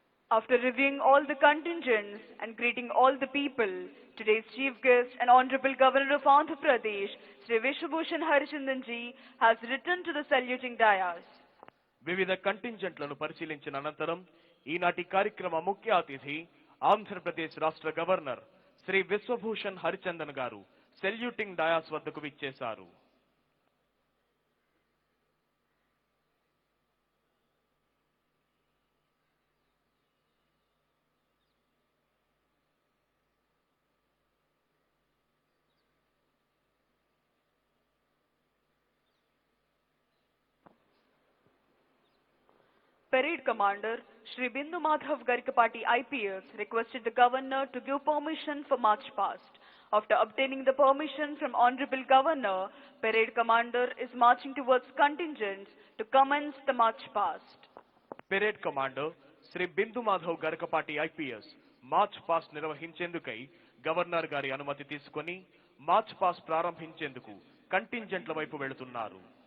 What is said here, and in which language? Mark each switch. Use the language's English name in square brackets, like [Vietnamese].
[English] After reviewing all the contingents and greeting all the people, today's chief guest and Honorable Governor of Andhra Pradesh, Sri Vishwabhushan Harichandan ji, has returned to the saluting dais. [Telugu] వివిధ కంటింజెంట్లను పరిశీలించిన అనంతరం ఈనాటి కార్యక్రమ ముఖ్య అతిథి ఆంధ్రప్రదేశ్ రాష్ట్ర governor Shri Vishwabhushan Harichandan గారు saluting dais వద్దకు విచ్చేశారు. [English] Parade Commander Shri Bindu Madhav Garikapati IPS requested the Governor to give permission for march past. After obtaining the permission from Honorable Governor, Parade Commander is marching towards contingents to commence the march past. [Telugu] Parade commander Shri Bindu Madhav Garakapati IPS March past నిర్వహించేందుకై governor గారి అనుమతి తీసుకొని March past ప్రారంభించేందుకు కంటింజెంట్ల వైపు వెళుతున్నారు.